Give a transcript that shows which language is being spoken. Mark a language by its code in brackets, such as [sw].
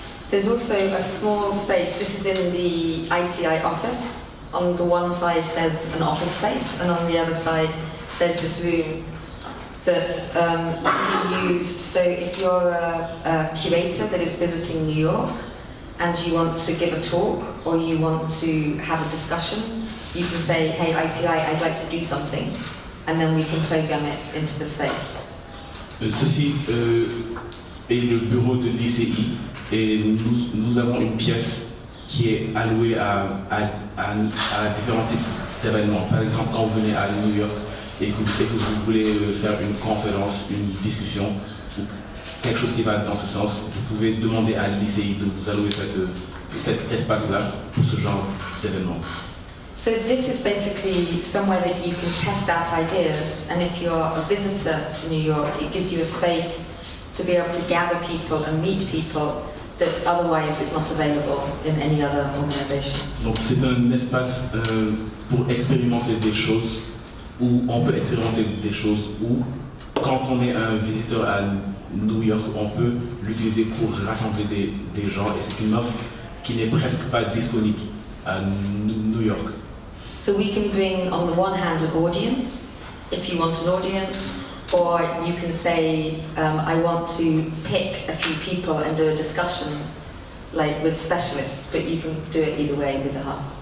[en] There's also a small space. This is in the ICI office. On the one side there's an office space, and on the other side there's this room that can be used. So if you're a curator that is visiting New York and you want to give a talk or you want to have a discussion, you can say, hey ICI, I'd like to do something, and then we can program it into the space. [fr] Ceci est le bureau de l'ICI et nous avons une pièce qui est allouée à différents types d'événements. Par exemple, quand vous venez à New York et que vous voulez faire une conférence, une discussion, ou quelque chose qui va dans ce sens, vous pouvez demander à l'ICI de vous allouer cet espace-là pour ce genre d'événement. [en] So this is basically somewhere that you can test out ideas, and if you're a visitor to New York, it gives you a space to be able to gather people and meet people that otherwise is not available in any other organisation. [fr] Donc c'est un espace pour expérimenter des choses, où on peut expérimenter des choses, où quand on est un visiteur à New York, on peut l'utiliser pour rassembler des gens, et c'est une offre qui n'est presque pas disponible à New York. [en] So we can bring on the one hand an audience, if you want an audience, or you can say, I want to pick a few people and do a discussion like with specialists, but you can do it either way with the hub.